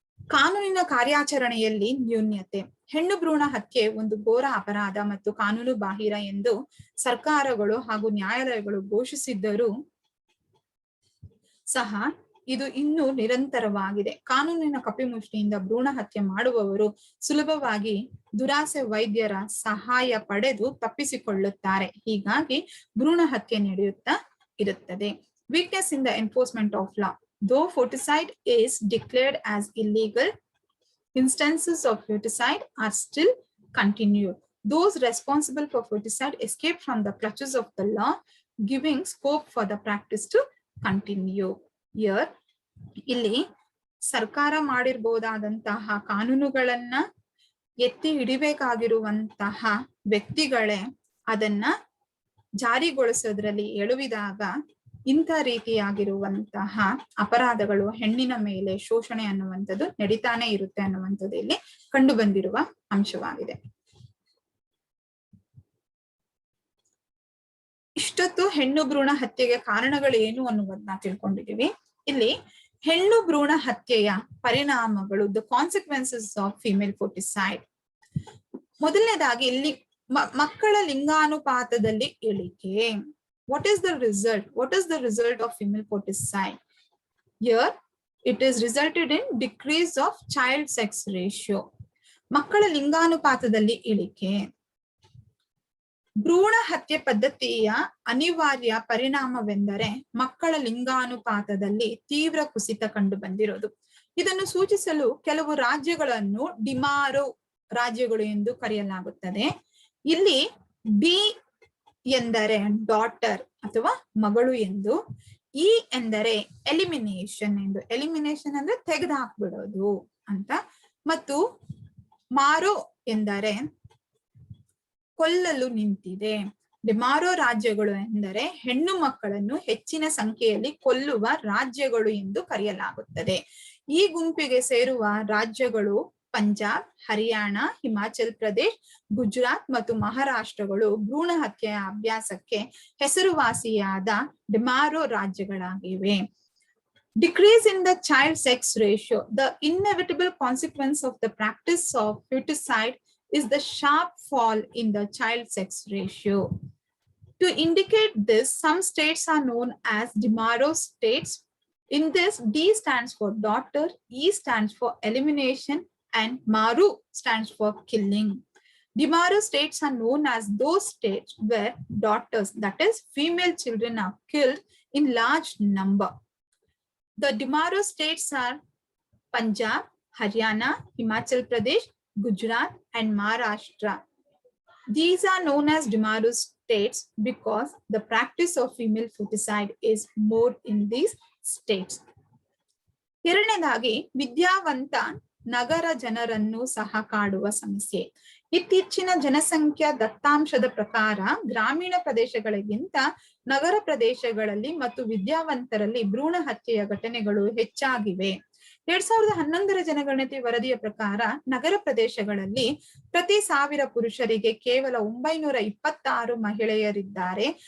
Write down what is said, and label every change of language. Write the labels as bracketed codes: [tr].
[kn] ಕಾನೂನಿನ ಕಾರ್ಯಾಚರಣೆಯಲ್ಲಿ ನ್ಯೂನ್ಯತೆ. ಹೆಣ್ಣು ಭ್ರೂಣ ಹತ್ಯೆ ಒಂದು ಘೋರ ಅಪರಾಧ ಮತ್ತು ಕಾನೂನು ಬಾಹಿರ ಎಂದು ಸರ್ಕಾರಗಳು ಹಾಗೂ ನ್ಯಾಯಾಲಯಗಳು ಘೋಷಿಸಿದ್ದರೂ ಸಹ ಇದು ಇನ್ನೂ ನಿರಂತರವಾಗಿದೆ. ಕಾನೂನಿನ ಕಪಿಮುಷ್ಟಿಯಿಂದ ಭ್ರೂಣ ಹತ್ಯೆ ಮಾಡುವವರು ಸುಲಭವಾಗಿ ದುರಾಸೆ ವೈದ್ಯರ ಸಹಾಯ ಪಡೆದು ತಪ್ಪಿಸಿಕೊಳ್ಳುತ್ತಾರೆ. ಹೀಗಾಗಿ ಭ್ರೂಣ ಹತ್ಯೆ ನಡೆಯುತ್ತಾ ಇರುತ್ತದೆ. [en] Weakness in the enforcement of law. Though foeticide is declared as illegal, instances of foeticide are still continued. Those responsible for foeticide escape from the clutches of the law, giving scope for the practice to continue. Here, [kn] ಇಲ್ಲಿ ಸರ್ಕಾರ ಮಾಡಿರ್ಬೋದಾದಂತಹ ಕಾನೂನುಗಳನ್ನ ಎತ್ತಿ ಹಿಡಿಬೇಕಾಗಿರುವಂತಹ ವ್ಯಕ್ತಿಗಳೇ ಅದನ್ನ ಜಾರಿಗೊಳಿಸೋದ್ರಲ್ಲಿ ಎಳುವಿದಾಗ ಇಂಥ ರೀತಿಯಾಗಿರುವಂತಹ ಅಪರಾಧಗಳು, ಹೆಣ್ಣಿನ ಮೇಲೆ ಶೋಷಣೆ ಅನ್ನುವಂಥದ್ದು ನಡೀತಾನೆ ಇರುತ್ತೆ ಅನ್ನುವಂಥದ್ದು ಇಲ್ಲಿ ಕಂಡು ಬಂದಿರುವ ಅಂಶವಾಗಿದೆ. ಇಷ್ಟೊತ್ತು ಹೆಣ್ಣು ಭ್ರೂಣ ಹತ್ಯೆಗೆ ಕಾರಣಗಳು ಏನು ಅನ್ನುವುದನ್ನ ತಿಳ್ಕೊಂಡಿದೀವಿ. ಇಲ್ಲಿ ಹೆಣ್ಣು ಭ್ರೂಣ ಹತ್ಯೆಯ ಪರಿಣಾಮಗಳು, [en] The consequences of female foeticide. [kn] ಮೊದಲನೇದಾಗಿ ಇಲ್ಲಿ ಮಕ್ಕಳ ಲಿಂಗಾನುಪಾತದಲ್ಲಿ ಇಳಿಕೆ. [en] What is the result? What is the result of female foeticide? Here, it is resulted in decrease of child sex ratio. [kn] ಮಕ್ಕಳ ಲಿಂಗಾನುಪಾತದಲ್ಲಿ ಇಳಿಕೆ. ಭ್ರೂಣ ಹತ್ಯೆ ಪದ್ಧತಿಯ ಅನಿವಾರ್ಯ ಪರಿಣಾಮವೆಂದರೆ ಮಕ್ಕಳ ಲಿಂಗಾನುಪಾತದಲ್ಲಿ ತೀವ್ರ ಕುಸಿತ ಕಂಡು ಬಂದಿರೋದು. ಇದನ್ನು ಸೂಚಿಸಲು ಕೆಲವು ರಾಜ್ಯಗಳನ್ನು ಡಿಮಾರೋ ರಾಜ್ಯಗಳು ಎಂದು ಕರೆಯಲಾಗುತ್ತದೆ. ಇಲ್ಲಿ ಡಿ ಎಂದರೆ ಡಾಟರ್ ಅಥವಾ ಮಗಳು ಎಂದು, ಇ ಎಂದರೆ ಎಲಿಮಿನೇಷನ್ ಎಂದು. ಎಲಿಮಿನೇಷನ್ ಅಂದ್ರೆ ತೆಗೆದು ಹಾಕ್ಬಿಡೋದು ಅಂತ, ಮತ್ತು ಮಾರೋ ಎಂದರೆ ಕೊಲ್ಲಲು ನಿಂತಿದೆ. ಡಿಮಾರೋ ರಾಜ್ಯಗಳು ಎಂದರೆ ಹೆಣ್ಣು ಮಕ್ಕಳನ್ನು ಹೆಚ್ಚಿನ ಸಂಖ್ಯೆಯಲ್ಲಿ ಕೊಲ್ಲುವ ರಾಜ್ಯಗಳು ಎಂದು ಕರೆಯಲಾಗುತ್ತದೆ. ಈ ಗುಂಪಿಗೆ ಸೇರುವ ರಾಜ್ಯಗಳು ಪಂಜಾಬ್, ಹರಿಯಾಣ, ಹಿಮಾಚಲ್ ಪ್ರದೇಶ್, ಗುಜರಾತ್ ಮತ್ತು ಮಹಾರಾಷ್ಟ್ರಗಳು ಭ್ರೂಣ ಹತ್ಯೆಯ ಅಭ್ಯಾಸಕ್ಕೆ ಹೆಸರುವಾಸಿಯಾದ ಡಿಮಾರೋ ರಾಜ್ಯಗಳಾಗಿವೆ. [en] Decrease in the child sex ratio. The inevitable consequence of the practice of foeticide is the sharp fall in the child sex ratio. To indicate this, some states are known as Dimaro states. In this, D stands for daughter, E stands for elimination, and Maru stands for killing. Dimaro states are known as those states where daughters, that is, female children, are killed in large number. The Dimaro states are Punjab, Haryana, Himachal Pradesh, Gujarat, and Maharashtra. These are known as Dimaro states because the practice of female foeticide is more in these states. [kn] ಎರಡನೇದಾಗಿ ವಿದ್ಯಾವಂತ ನಗರ ಜನರನ್ನು ಸಹ ಕಾಡುವ ಸಮಸ್ಯೆ. ಇತ್ತೀಚಿನ ಜನಸಂಖ್ಯಾ ದತ್ತಾಂಶದ ಪ್ರಕಾರ ಗ್ರಾಮೀಣ ಪ್ರದೇಶಗಳಿಗಿಂತ ನಗರ ಪ್ರದೇಶಗಳಲ್ಲಿ ಮತ್ತು ವಿದ್ಯಾವಂತರಲ್ಲಿ ಭ್ರೂಣ ಹತ್ಯೆಯ ಘಟನೆಗಳು ಹೆಚ್ಚಾಗಿವೆ. 2011 ಜನಗಣತಿ ವರದಿಯ ಪ್ರಕಾರ ನಗರ ಪ್ರದೇಶಗಳಲ್ಲಿ ಪ್ರತಿ 1000 ಪುರುಷರಿಗೆ ಕೇವಲ 926 ಮಹಿಳೆಯರಿದ್ದಾರೆ.